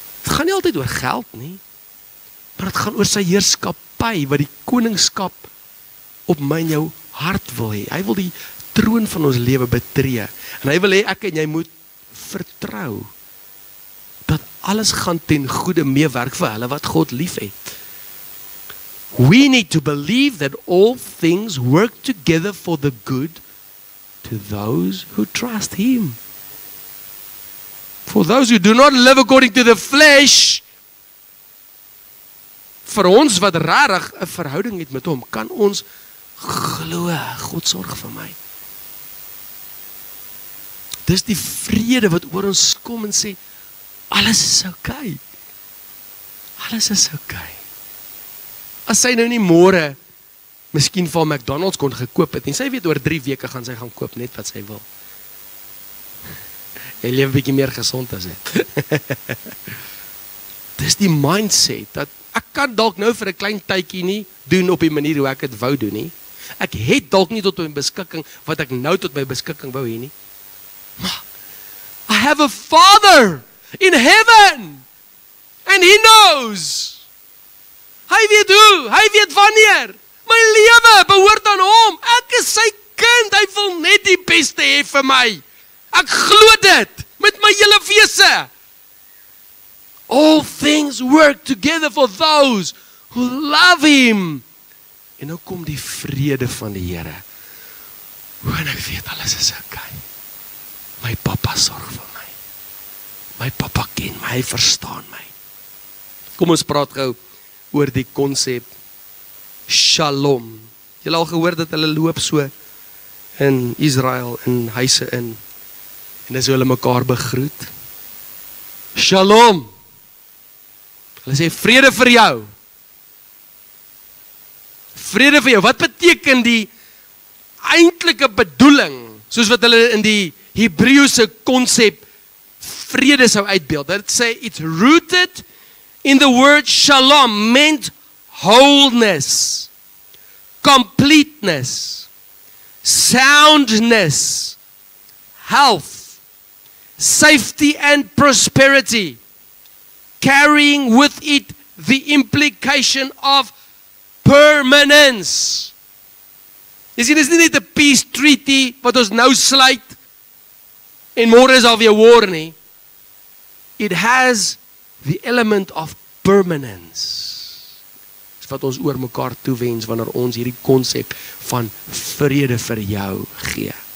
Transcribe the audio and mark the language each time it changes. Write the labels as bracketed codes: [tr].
[af] gaan nie altyd oor geld nie, maar dit gaan oor sy heerskappy, wat die koningskap op my en jou hart wil hê. Hy wil die troon van ons lewe betree, en hy wil hê ek en jy moet vertrou, dat alles gaan ten goeie meewerk vir hulle wat God lief het. [en] We need to believe that all things work together for the good to those who trust Him. For those who do not live according to the flesh, [af] vir ons wat rarig 'n verhouding het met hom, kan ons glo, God sorg vir my. Dis die vrede wat oor ons kom en sê, alles is okay. Alles is okay. As sy nou nie môre miskien van McDonald's kon gekoop het, en sy weet oor 3 weke gaan sy gaan koop net wat sy wil. Jy leef 'n bietjie meer gesond as dit. Dis die mindset, dat ek kan dalk nou vir 'n klein tydjie nie doen op die manier hoe ek dit wou doen nie. Ek het dalk nie tot my beskikking wat ek nou tot my beskikking wou hê nie. Maar [en] I have a Father in heaven, and He knows. [af] Hy weet hoe, hy weet wanneer. My lewe behoort aan hom. Ek is sy kind, hy wil net die beste hê vir my. Ek glo dit met my hele wese. [en] All things work together for those who love Him. [af] En nou kom die vrede van die Here. En ek weet alles is okay. My pappa sorg vir my. My pappa ken my, hy verstaan my. Kom ons praat gou oor die konsep Shalom. Julle al gehoor dat hulle loop so in Israel, in huise in, en dis hoe hulle mekaar begroet. Shalom. Hulle sê vrede vir jou. Vrede vir jou. Wat beteken die eintlike bedoeling, soos wat hulle in die Hebreëse konsep vrede sou uitbeeld? Dit sê [en] it's rooted in the word shalom, meant wholeness, completeness, soundness, health, safety and prosperity, carrying with it the implication of permanence. [af] Jy sien, dis nie net 'n [en] peace treaty [af] wat ons nou sluit en môre is alweer [en] war [af] nie. [en] It has the element of permanence. [af] Dis wat ons oor mekaar toewens wanneer ons hierdie konsep van vrede vir jou gee.